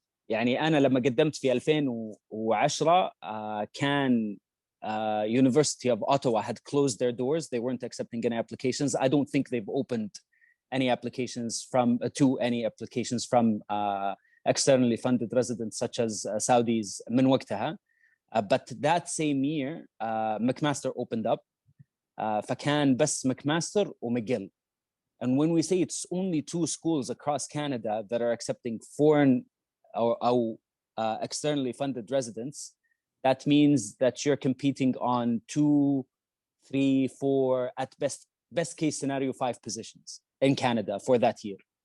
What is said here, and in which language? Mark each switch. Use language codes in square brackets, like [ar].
[ar] يعني أنا لما قدمت في 2010 كان [en] University of Ottawa had closed their doors. They weren't accepting any applications. I don't think they've opened any applications from externally funded residents such as Saudis [ar] من وقتها. [en] But that same year McMaster opened up. [ar] فكان بس McMaster وMcGill. [en] And when we say it's only 2 schools across Canada that are accepting foreign or externally funded residents, that means that you're competing on 2, 3, 4, at best case scenario, 5 positions in Canada for that year.